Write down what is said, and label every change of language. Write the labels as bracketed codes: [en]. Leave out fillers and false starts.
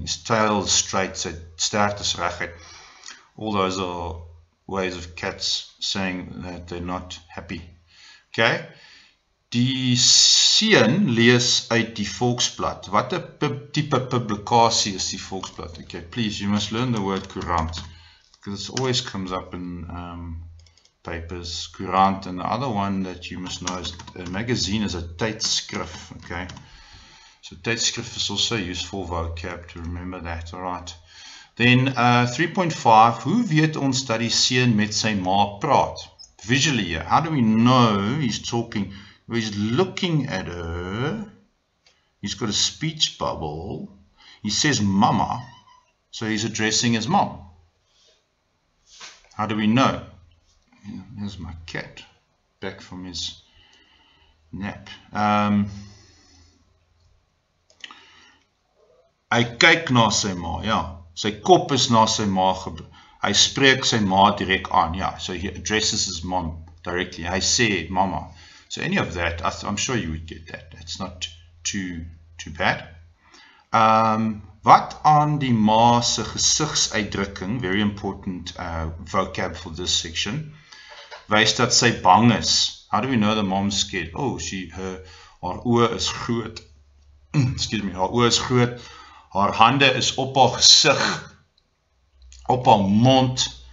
[en] His tail is straight, [af] sy stert is reguit. [en] All those are ways of cats saying that they're not happy. Okay? [af] Die seun lees uit die Volksblad. Wat tipe publikasie is die Volksblad? [en] Okay, please, you must learn the word courant, because it always comes up in papers. Courant, and the other one that you must know is a magazine is a tydskrif. Okay? So tydskrif is also useful vocab to remember that. Alright. Then 3.5. [af] Hoe weet ons dat die seun met sy ma praat? [en] Visually here. How do we know he's talking? He's looking at her. He's got a speech bubble. He says mama. So he's addressing his mom. How do we know? There's my cat. Back from his nap. [af] Hy kyk na sy ma, ja. Sy kop is na sy ma gebring. Hy spreek sy ma direk aan, ja. [en] So he addresses his mom directly. [af] Hy sê mama. [en] So any of that, I'm sure you would get that. That's not too bad. [af] Wat aan die ma se gesigsuitdrukking, [en] very important vocab for this section, [af] wys dat sy bang is. [en] How do we know the mom's scared? [af] Oh, haar oë is groot. [en] Excuse me, [af] haar oë is groot. Haar hande is op haar gesig, op haar mond.